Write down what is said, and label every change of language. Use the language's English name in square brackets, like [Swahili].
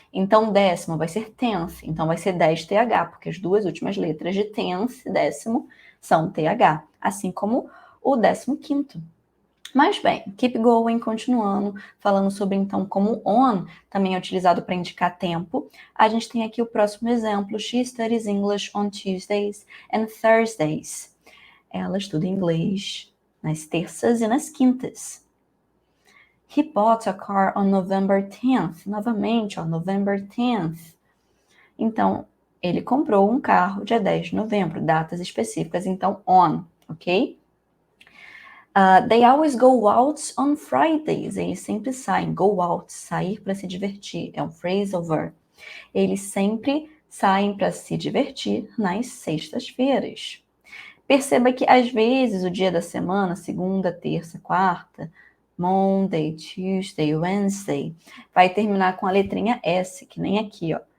[Portuguese] Então, décimo vai ser tenth, então vai ser 10th, porque as duas últimas letras de tenth, décimo, são th, assim como o 15º. Mas bem, [English] keep going, [Portuguese] continuando, falando sobre então como on também é utilizado para indicar tempo. A gente tem aqui o próximo exemplo. [English] She studies English on Tuesdays and Thursdays. [Portuguese] Ela estuda inglês nas terças e nas quintas. [English] He bought a car on November 10th. Novamente, November 10th. [Portuguese] Então, ele comprou um carro dia 10 de novembro, datas específicas, então on, ok? [English] They always go out on Fridays. [Portuguese] Eles sempre saem. [English] Go out, [Portuguese] sair para se divertir. É um phrasal verb. Eles sempre saem para se divertir nas sextas-feiras. Perceba que, às vezes, o dia da semana, segunda, terça, quarta, [English] Monday, Tuesday, Wednesday, [Portuguese] vai terminar com a letrinha S, que nem aqui, ó.